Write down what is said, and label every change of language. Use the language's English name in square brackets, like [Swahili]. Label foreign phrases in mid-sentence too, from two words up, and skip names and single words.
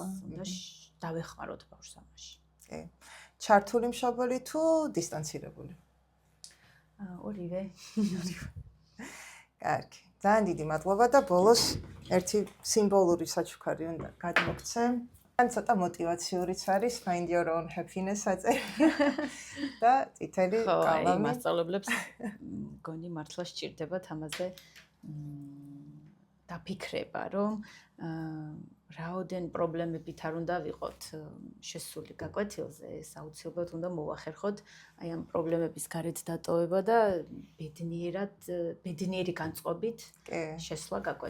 [Georgian] უნდა დავეხმაროთ ბავშვს ამაში. კი. ჩართული მშობელი თუ დისტანცირებული? ორივე. კარგი. ძალიან დიდი მადლობა და ბოლოს ერთი სიმბოლური საჩუქარი უნდა გადმოგცე. ან ცოტა мотиваციურიც არის [English] find your own happiness [Georgian] აწერია და წითელი კალამი. კალამი. მასწავლებლებს მგონი მართლა სჭირდებათ ამაზე დაფიქრება, რომ რაოდენ პრობლემებით არ უნდა ვიყოთ შესული გაკვეთილზე, ეს აუცილებლად უნდა მოვახერხოთ აი ამ პრობლემების გარეთ დატოვება და ბედნიერი განწყობით შესვლა გაკვეთილზე.